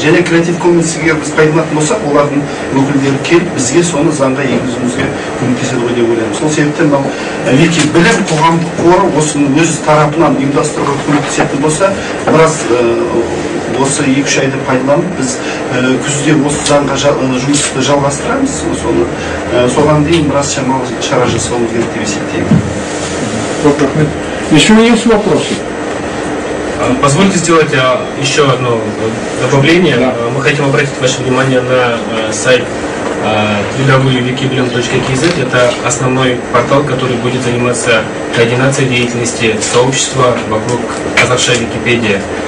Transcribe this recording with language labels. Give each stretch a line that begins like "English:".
Kazakh: Және Creative Commons егер біз пайдаланатын болсақ, олардың өкілдері келіп, бізге соны заңға енгізуімізге көмектеседі ғой деп ойлаймын. Сол себептен мынау Вики білім қоғамдық қоры осыны өз тарапынан ұйымдастыруға көмектесетін болса, біраз осы 2-3 айды пайдаланып, біз күзде осы заңға жұмысты жалғастырамыз. Соған дейін біраз шара жасауымыз керек деп есептеймін.
Russian: Еще есть вопросы? Позвольте сделать еще одно добавление. Да. Мы хотим обратить ваше внимание на сайт www.wikiblend.kz. Это основной портал, который будет заниматься координацией деятельности сообщества вокруг казахская Википедия.